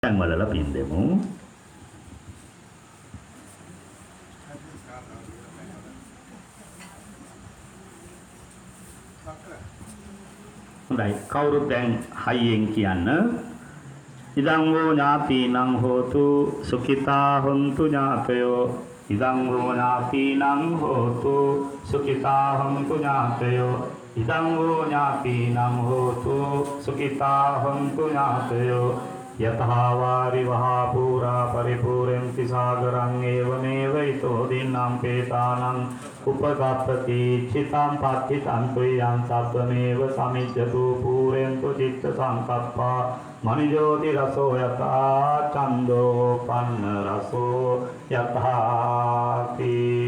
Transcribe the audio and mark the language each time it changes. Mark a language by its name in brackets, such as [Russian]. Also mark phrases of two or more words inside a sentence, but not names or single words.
[Sinhala] දැන් වලලා පින් දෙමු. හොඳයි කවුරුත් දැන් හයියෙන් කියන්න. [Pali] ඉදං වූ ඥාතිනං හෝතු සුඛිතා හොන්තු ඥාතයෝ. ඉදං වූ ඥාතිනං හෝතු සුඛිතා හොන්තු ඥාතයෝ. ඉදං වූ ඥාතිනං හෝතු සුඛිතා හොන්තු ඥාතයෝ. යතහා වාරි වහා පුරා පරිපූර්ණති සාගරං ඒවමේව ඊතෝ දින්නම් පේතානං උපගතති චිතං පත්තිතං තුයං සබ්බමේව සමිච්ඡතු පූරෙන්තු චිත්ත සංකප්පා මනිජෝති රසෝ යතා චන්දෝ පන්න රසෝ යතාති.